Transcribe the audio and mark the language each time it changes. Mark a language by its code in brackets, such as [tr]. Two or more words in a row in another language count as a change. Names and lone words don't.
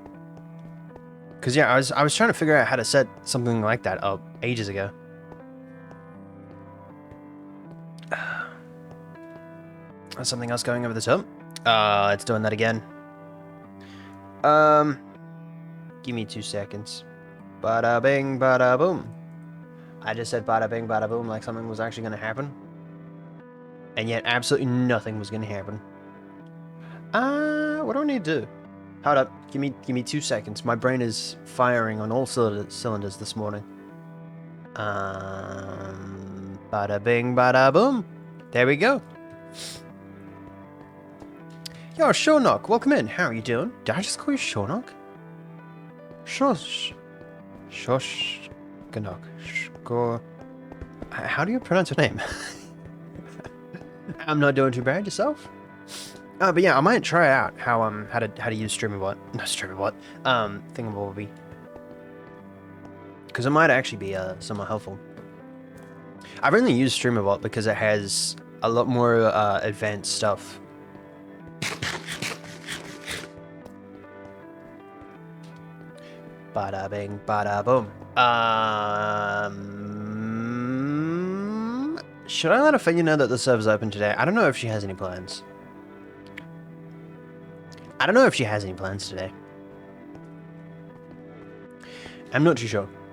[en] Cause yeah, I was trying to figure out how to set something like that up ages ago. There's something else going over the top. It's doing that again. Give me 2 seconds. Bada bing, bada boom. I just said bada bing, bada boom like something was actually gonna happen. And yet absolutely nothing was gonna happen. What do I need to do? Hold up, give me 2 seconds. My brain is firing on all cylinders this morning. Bada bing, bada boom. There we go. Yo, Shornock, welcome in. How are you doing? Did I just call you Shornock? Shosh. Ganok. How do you pronounce your name? I'm not doing too bad. Yourself? But yeah, I might try out how to use StreamerBot. No, StreamerBot. Thingamabobby. Because it might actually be somewhat helpful. I've only used StreamerBot because it has a lot more advanced stuff. Bada bing, bada boom. Should I let Ophelia know that the server's open today? I don't know if she has any plans. I don't know if she has any plans today. I'm not too sure.